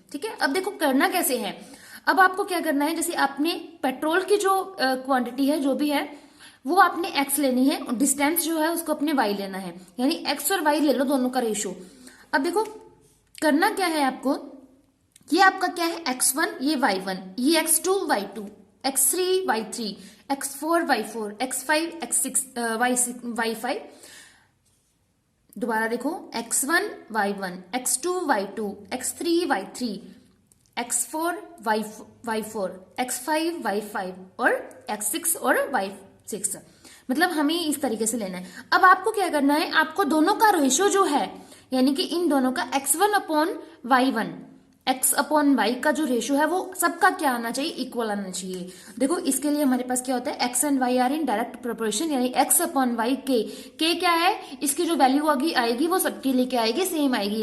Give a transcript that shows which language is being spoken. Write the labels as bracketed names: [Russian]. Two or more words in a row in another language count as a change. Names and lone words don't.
[Hindi] ठीक है, अब देखो करना कैसे है। अब आपको क्या करना है, जैसे आपने पेट्रोल की जो क्वांटिटी है जो भी है वो आपने एक्स लेनी है और डिस्टेंस जो है उसको अपने वाई लेना है, यानी एक्स और वाई ले लो दोनों का रेशो। अब देखो करना क्या है आपको, ये आपका क्या है x1, ये y1, ये x2 y2, x3 y3, x4 y4, x5 x6 y5। दोबारा देखो x1 y1, x2 y2, x3 y3, x4 y4, x5 y5 और x6 और y6। मतलब हमें इस तरीके से लेना है। अब आपको क्या करना है, आपको दोनों का रेशियो जो है, यानी कि इन दोनों का x1 अपॉन y1, x अपॉन वाई का जो रेशियो है वो सबका क्या आना चाहिए, इक्वल आना चाहिए। देखो इसके लिए हमारे पास क्या होता है, [English] x and y are in direct proportion, [Hindi] यानी x अपॉन वाई के क्या है, इसकी जो वैल्यू आएगी वो सबके लिए क्या आएगी, सेम आएगी।